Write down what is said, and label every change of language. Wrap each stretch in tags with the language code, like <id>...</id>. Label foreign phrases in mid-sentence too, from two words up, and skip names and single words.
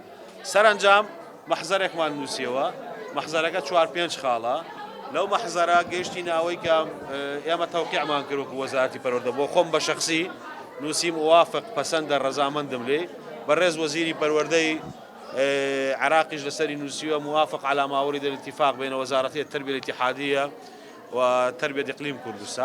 <ckb>سەرنجام مەحزەرێکمان نووسیەوە مەحزەرەکە 4-5 خاڵە لەو مەحزەرە گەیشتی ناوەی کە ئێمە تەوقیعمان کرد وەکو وەزارەتی پەروەردە بۆ خۆم بە شەخسی نووسیم موافق پەسەندە ڕەزامەندم لێ بەڕێز وەزیری پەروەردەی عراقيش لسري نوسيوه</ckb> <ar>موافق على ما ورد الاتفاق بين وزارتي التربية الاتحادية وتربية إقليم كردستان</ar>